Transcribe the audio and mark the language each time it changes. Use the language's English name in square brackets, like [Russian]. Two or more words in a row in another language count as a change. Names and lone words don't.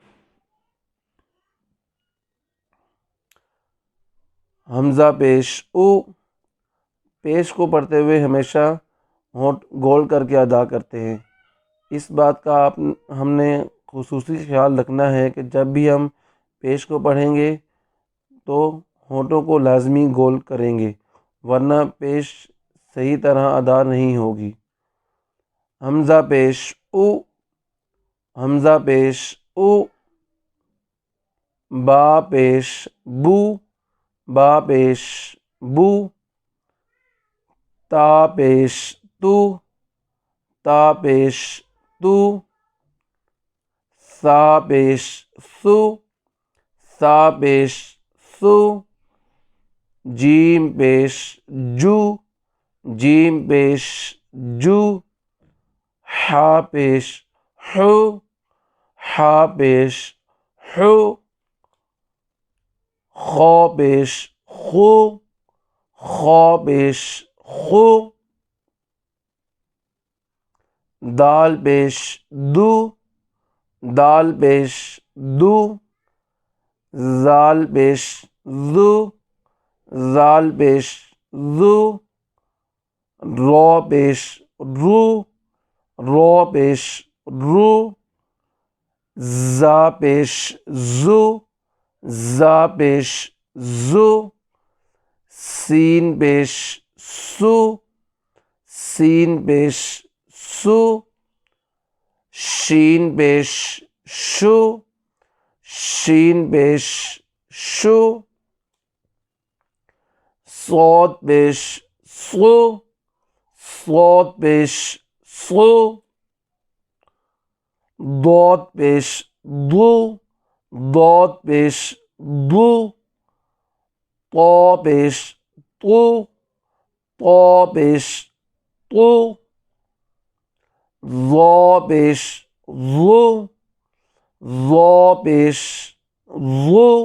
[Urdu] حمزہ پیش او، پیش کو پڑھتے ہوئے ہمیشہ ہونٹ گول کر کے ادا کرتے ہیں۔ اس بات کا ہم نے خصوصی خیال رکھنا ہے کہ جب بھی ہم پیش کو پڑھیں گے تو ہونٹوں کو لازمی گول کریں گے، ورنہ پیش صحیح طرح ادا نہیں ہوگی۔ حمزہ پیش او، حمزہ پیش او، با پیش بو، با پیش بو، تا پیش تو، تا پیش تو، سا پیش سو، سا پیش سو، جیم پیش جو، جیم پیش جو، حا پیش حو، حا پیش حو، خو پیش خو، خو پیش خو، دال پیش دو، دال پیش دو، زال پیش زو، زال پیش زو، رو پیش رو، رو پیش رو، زا پیش زو، زا پیش زو، سین پیش سو، سین پیش سو، شین پیش شو، شین پیش شو، صاد پیش صو، صاد پیش صو، ضاد پیش ضو، ضاد پیش ضو، طا پیش طو، طا پیش طو، ظا پیش ظو، ظا پیش ظو،